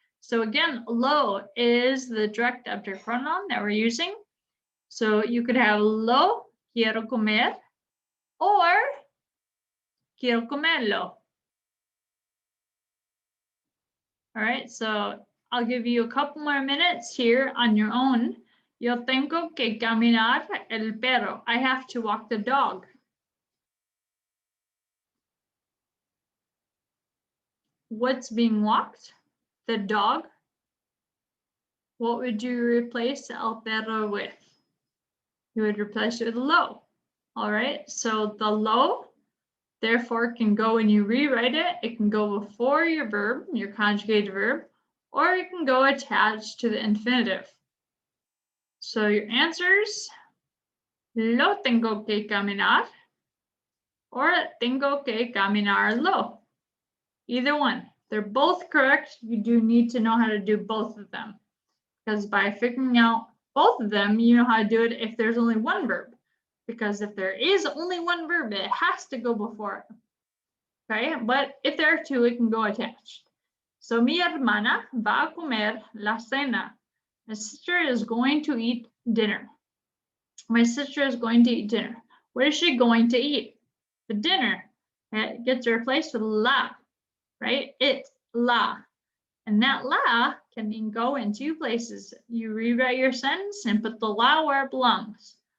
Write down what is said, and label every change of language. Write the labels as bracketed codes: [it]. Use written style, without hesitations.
[en] So again, lo is the direct object pronoun that we're using. So you could have [es] lo quiero comer, [en] or [es] quiero comerlo. [en] All right, so I'll give you a couple more minutes here on your own. [es] Yo tengo que caminar el perro. [en] I have to walk the dog. What's being walked? The dog. What would you replace el perro with? You would replace it with lo. All right, so the lo, therefore, can go when you rewrite it. It can go before your verb, your conjugated verb, or it can go attached to the infinitive. So your answers, [es] lo tengo que caminar, or tengo que caminarlo. [en] Either one. They're both correct. You do need to know how to do both of them, because by figuring out both of them, you know how to do it if there's only one verb. Because if there is only one verb, it has to go before it. Okay, but if there are two, it can go attached. [es] So mi hermana va a comer la cena. [en] My sister is going to eat dinner. My sister is going to eat dinner. What is she going to eat? The dinner. It gets replaced with la, right? It, la. And that la can go in two places. You rewrite your sentence and put the la where it belongs.